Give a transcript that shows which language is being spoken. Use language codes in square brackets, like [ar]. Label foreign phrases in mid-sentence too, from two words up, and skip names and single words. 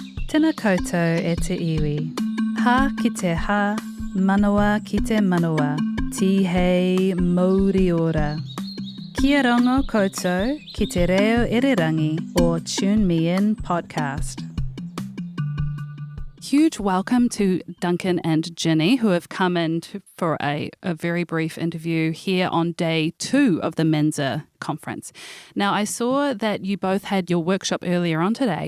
[mi] Tēnā koutou e te iwi. Ha ki te ha, manawa ki te manawa. Tihei mauri ora. Kia rongo koutou ki te reo irirangi or Tune Me In podcast. [en] Huge welcome to Duncan and Ginny, who have come in for a very brief interview here on day 2 of the Mensa conference. Now, I saw that you both had your workshop earlier on today.